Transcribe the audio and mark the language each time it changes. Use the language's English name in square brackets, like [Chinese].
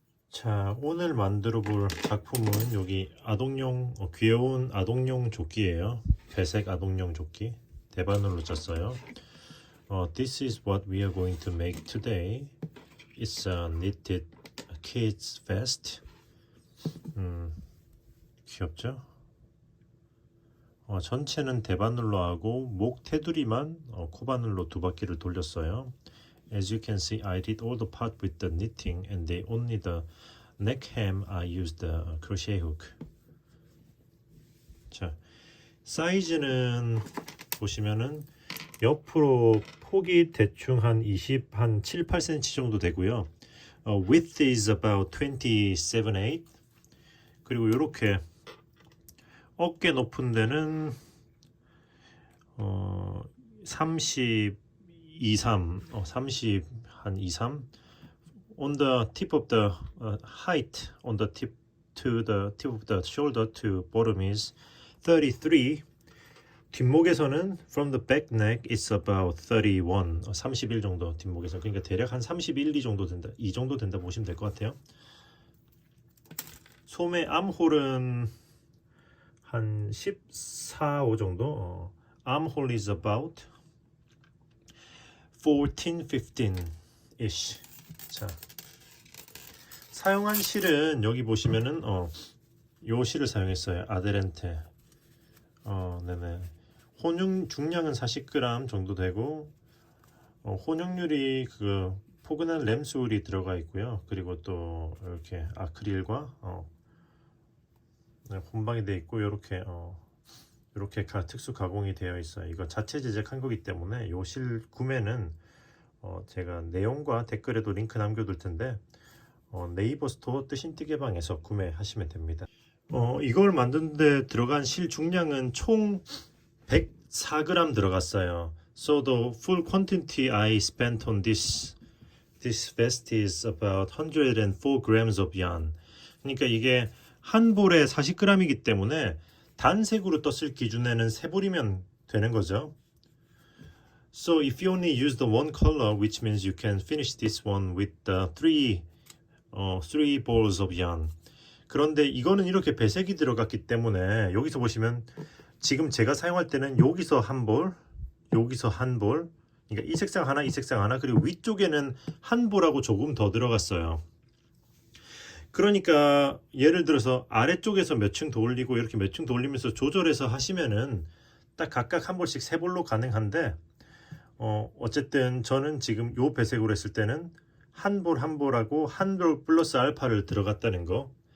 [Korean] 자, 오늘 만들어 볼 작품은 여기 아동용 귀여운 아동용 조끼예요. 배색 아동용 조끼 대바늘로 짰어요. [English] This is what we are going to make today. It's a knitted kids vest. [Korean] 귀엽죠? 전체는 대바늘로 하고 목 테두리만 코바늘로 두 바퀴를 돌렸어요. [English] As you can see, I did all the part with the knitting, and only the neck hem I used the crochet hook. [Korean] 자, 사이즈는 보시면은 옆으로 폭이 대충 한 7, 8cm 정도 되고요. [English] Width is about 27, 8. [Korean] 그리고 이렇게 어깨 높은 데는 32, 3, 30, 한 2, 3. [English] On the tip of the height, on the tip to the tip of the shoulder to bottom is 33. [Korean] 뒷목에서는 [English] from the back neck it's about 31, 31 [Korean] 정도 뒷목에서. 그러니까 대략 한 31, 2 정도 된다. 이 정도 된다 보시면 될 것 같아요. 소매 암홀은 한 14, 5 정도. [English] armhole is about 14, 15ish. [Korean] 자, 사용한 실은 여기 보시면은 요 실을 사용했어요. 아데렌테. 네네. 혼용 중량은 40g 정도 되고 혼용률이 그 포근한 램수울이 들어가 있고요. 그리고 또 이렇게 아크릴과 혼방이 되어 있고 이렇게 특수 가공이 되어 있어요. 이거 자체 제작한 거기 때문에 요 실 구매는 제가 내용과 댓글에도 링크 남겨둘 텐데 네이버 스토어 뜨신뜨개방에서 구매하시면 됩니다. 이걸 만드는데 들어간 실 중량은 총 104g 들어갔어요. [English] So the full quantity I spent on this vest is about 104 grams of yarn. [Korean] 그러니까 이게 한 볼에 40g이기 때문에 단색으로 떴을 기준에는 세 볼이면 되는 거죠. [English] So if you only use the one color, which means you can finish this one with the three balls of yarn. [Korean] 그런데 이거는 이렇게 배색이 들어갔기 때문에 여기서 보시면 지금 제가 사용할 때는 여기서 한 볼, 여기서 한 볼, 그러니까 이 색상 하나, 이 색상 하나, 그리고 위쪽에는 한 볼하고 조금 더 들어갔어요. 그러니까 예를 들어서 아래쪽에서 몇 층 더 올리고 이렇게 몇 층 더 올리면서 조절해서 하시면은 딱 각각 한 볼씩 세 볼로 가능한데 어쨌든 저는 지금 요 배색으로 했을 때는 한 볼 한 볼하고 한 볼 플러스 알파를 들어갔다는 거.